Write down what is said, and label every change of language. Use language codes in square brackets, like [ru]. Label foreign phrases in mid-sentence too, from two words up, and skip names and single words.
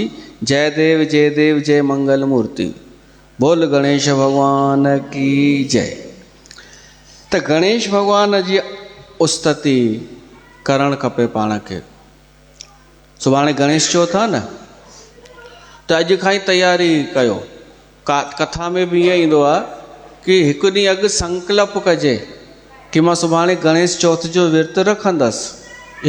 [hi] जय देव जय मंगल मूर्ति। बोल गणेश भगवान की जय। [sd] त गणेश भगवान जी उस्तति करणु खपे पाण खे। सुभाणे गणेश चौथ आहे न, त अॼु खां ई तयारी कयो। कथा में बि ईअं ईंदो आहे कि हिकु ॾींहुं अॻु संकल्प कजे कि मां सुभाणे गणेश चौथ जो विर्त रखंदसि।